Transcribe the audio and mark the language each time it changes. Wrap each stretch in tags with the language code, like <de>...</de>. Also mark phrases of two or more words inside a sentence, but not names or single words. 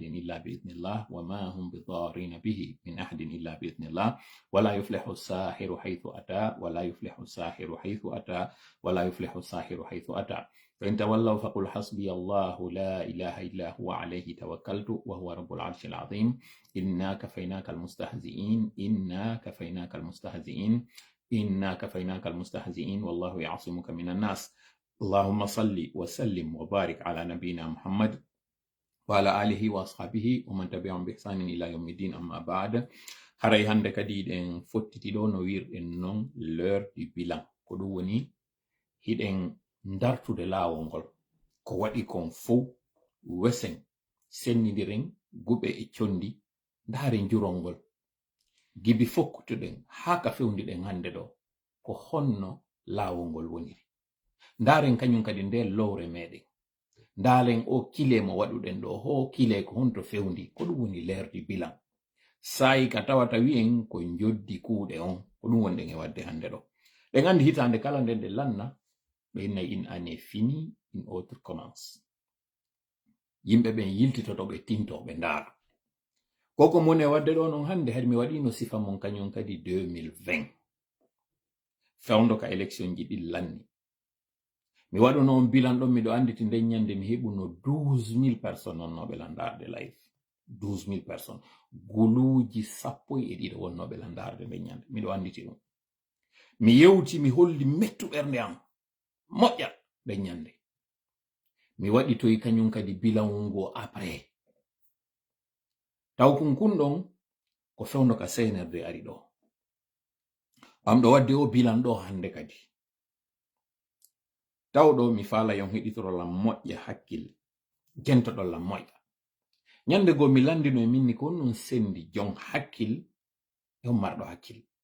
<ar>إلا بإذن الله وما هم بضارين به من أحد إلا بإذن الله ولا يفلح الساحر حيث أتى ولا يفلح الساحر حيث أتى ولا يفلح الساحر حيث أتى فإن تولوا فقل حسبي الله لا إله إلا هو عليه توكلت وهو رب العرش العظيم إنا كفيناك المستهزئين إنا كفيناك المستهزئين إنا كفيناك المستهزئين والله يعصمك من الناس اللهم صل وسلم وبارك على نبينا محمد وعلى آله وأصحابه ومن تبعهم بإحسان إلى يوم الدين أما بعد</ar> <ff>haray hande kadi ɗen fottitiɗo no wirɗen non</ff> <fr>l'heure du bilan</fr> <ff>ko ɗum woni hiɗen dartude laawol ngol ko waɗi kon fof wesen sennidiren guɓe e condi ndaaren jurol ngol gibi fokkutuɗen haa ka fewndiɗen hande ɗo ko honno laawol ngol woniri ndaaren kañum kadi nder lowre meɗen ndaaren o kile mo waɗuɗen ɗo ho kile ko honto fewndi ko ɗum woni</ff> <fr>l'heure du bilan</fr> <ff>sayi ka tawata wi'en ko joddi kuuɗe on ko ɗum wonɗen e wadde hande ɗo ɗen andi hitande kala nden nde lanna ɓe innayi in</ff> <fr>année fini une autre commence</fr> <ff>yimɓe ɓen yiltitoto ɓe tinto ɓe ndaara koko mon e wadde ɗo non hande hadi mi waɗino sifa mon kañum kadi 2020 fewndo ka élection ji ɗi lanni mi waɗuno on bilan ɗon miɗo anditi nden ñande mi heɓuno 12,000 personnes nonnoɓe landarde live 12,000 personnes guluuji 12 wonnoɓe landarde nden ñande miɗo anditi ɗum mi yewti mi holli mettu ɓernde am moƴƴa nden ñande mi waɗi toyi kañum kadi bilan ngo après taw kun ɗon ko fewndo ka senerde ari ɗo am ɗo wadde o bilan ɗo hande kadi taw ɗo mi faala yon heɗitorolam moƴƴa hakkille gentoɗolam moƴƴa ñande go mi landino e minni ko non sendi jon hakkil e on marɗo hakkil</ff>